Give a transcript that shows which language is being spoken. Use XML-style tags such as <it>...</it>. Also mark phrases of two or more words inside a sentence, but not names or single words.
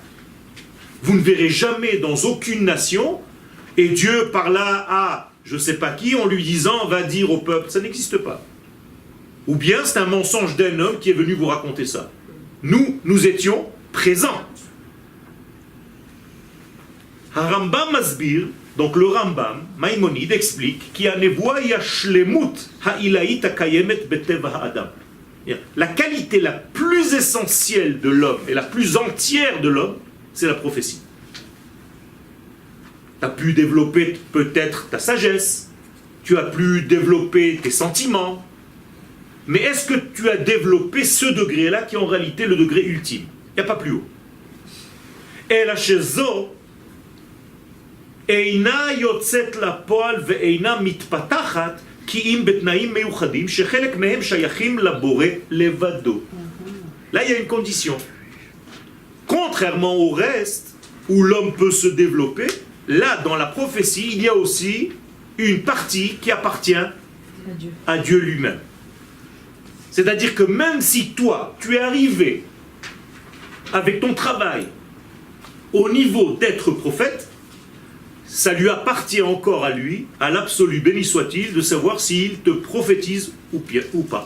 <fr>Vous ne verrez jamais dans aucune nation, et Dieu parla à je ne sais pas qui en lui disant va dire au peuple. Ça n'existe pas. Ou bien c'est un mensonge d'un homme qui est venu vous raconter ça. Nous étions présents. Rambam Masbir, donc le Rambam, Maïmonide explique qu'il y a</fr> <he>נבואה השלמות העילאית הקיימת בטבע האדם.</he> <fr>La qualité la plus essentielle de l'homme et la plus entière de l'homme, c'est la prophétie. Tu as pu développer peut-être ta sagesse, tu as pu développer tes sentiments, mais est-ce que tu as développé ce degré-là qui est en réalité le degré ultime?</fr> <he>Il n'y a pas plus haut. Et la chezo, אינה יוצאת לפועל ואינה מתפתחת כי אם בתנאים מיוחדים שחלק מהם שייכים לבורא לבדו.</he> <fr>Là, il y a une condition. Contrairement au reste, où l'homme peut se développer, là, dans la prophétie, il y a aussi une partie qui appartient à Dieu lui-même. C'est-à-dire que même si toi, tu es arrivé avec ton travail au niveau d'être prophète, ça lui appartient encore à lui, à l'absolu béni soit-il, de savoir s'il te prophétise ou pas.</fr>